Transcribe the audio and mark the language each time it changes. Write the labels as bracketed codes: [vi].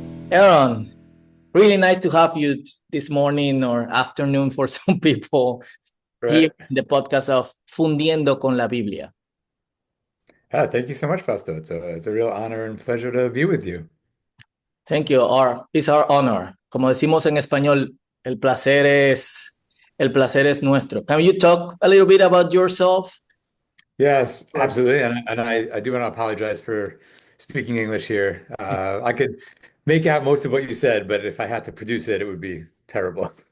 [en] Aaron, really nice to have you this morning or afternoon for some people, right, here in the podcast of Fundiendo con la Biblia. Thank you so much, Fausto. It's a real honor and pleasure to be with you. Thank you. It's our honor. [es] Como decimos en español, el placer es nuestro. [en] Can you talk a little bit about yourself? Yes, absolutely. And I do want to apologize for speaking English here. I could make out most of what you said, but if I had to produce it, it would be terrible.